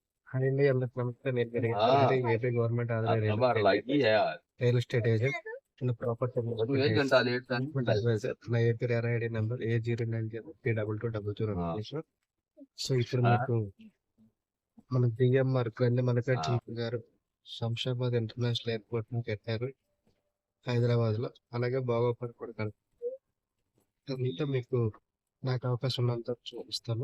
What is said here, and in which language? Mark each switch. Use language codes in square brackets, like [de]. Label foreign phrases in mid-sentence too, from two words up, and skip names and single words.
[te] హాయ్ అండి, అందరికి నమస్తే. నేను మీరు [hi] हाँ [en] AP government [hi] अब [te] ఆధార [hi] खबर लगी है यार [en] Real estate agent and property [hi] तू एक घंटा लेट था [te] అడ్వైజర్. నా ఏపీ RID నెంబర్ A09032222 [hi] हाँ [te] సో ఇప్పుడు [hi] हाँ [te] మీకు మన జిఎంఆర్ గండి [hi] हाँ [te] మనపేట గారు శంషాబాద్ ఇంటర్నేషనల్ ఎయిర్పోర్ట్ ని కట్టారు హైదరాబాద్ లో. అలాగే భోగాపురం కూడా కట్టారు. అంతా మీకు నాకు అవకాశం ఉన్నంత చూపిస్తాను.